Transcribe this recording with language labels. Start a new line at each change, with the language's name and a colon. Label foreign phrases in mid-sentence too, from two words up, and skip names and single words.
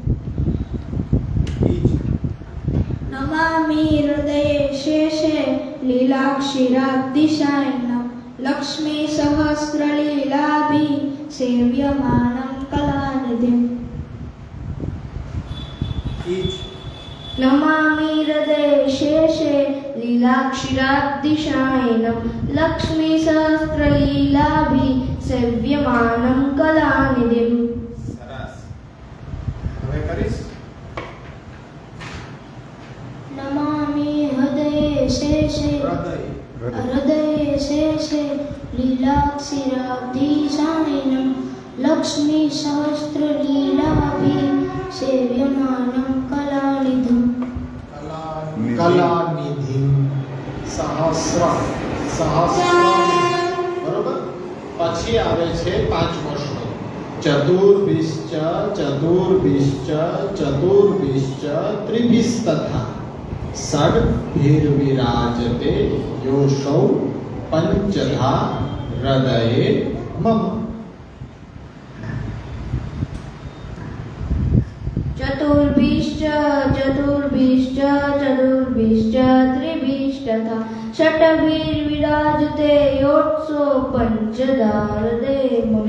Sanskrit: नमामि हृदये शेषे लीलाक्षीराब्धिसायिनां लक्ष्मी सहस्रलीलाभिः सेव्यमानं कलानिधिम्. नमामि हृदये शेषे लीलाक्षिराब्धिशायिनं लक्ष्मीसहस्रलीलाभिः सेव्यमानं कलानिधिम्.
Gujarati: સરસ. હવે કરીશ.
Sanskrit: नमामि हृदये शेषे हृदये शेषे लीलाक्षिराब्धिशायिनं लक्ष्मीसहस्रलीलाभिः सेव्यमानं कलानिधिम्. कलानिधि सहस्र
Gujarati: બરોબર. પછી આવે છે પાંચમો શ્લોક.
Sanskrit: चतुर्भिश्च चतुर्भिश्च चतुर्भिश्च त्रिभिस्तथा षड्भिर्विराजते योषौ पंचधा हृदये मम. चतुर्भिश्च चतुर्भिश्च चतुर्भिश्च त्रिभिस्तथा षट्भिर्विराजते योत्सो पञ्चधा हृदये मम.